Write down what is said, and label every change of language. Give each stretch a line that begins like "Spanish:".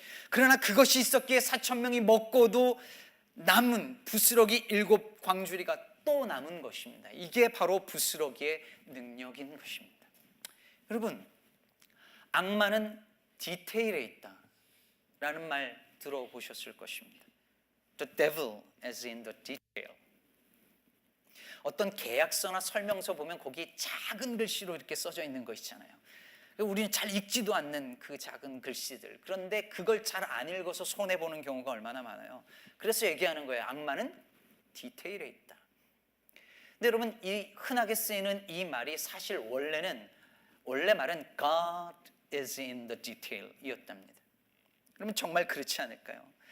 Korean: 그러나 그것이 있었기에 4,000명이 먹고도 남은 부스러기 7광주리가 또 남은 것입니다. 이게 바로 부스러기의 능력인 것입니다. 여러분, 악마는 디테일에 있다 라는 말 들어보셨을 것입니다.
English: The devil as in the detail.
Korean: 어떤 계약서나 설명서 보면 거기 작은 글씨로 이렇게 써져 있는 거 있잖아요. 우리는 잘 읽지도 않는 그 작은 글씨들. 그런데 그걸 잘 안 읽어서 손해보는 경우가 얼마나 많아요. 그래서 얘기하는 거예요. 악마는 디테일에 있다. 근데 여러분, 이 흔하게 쓰이는 이 말이 사실 원래 말은
English: God is in the detail
Korean: 이었답니다. 그러면 정말 그렇지 않을까요?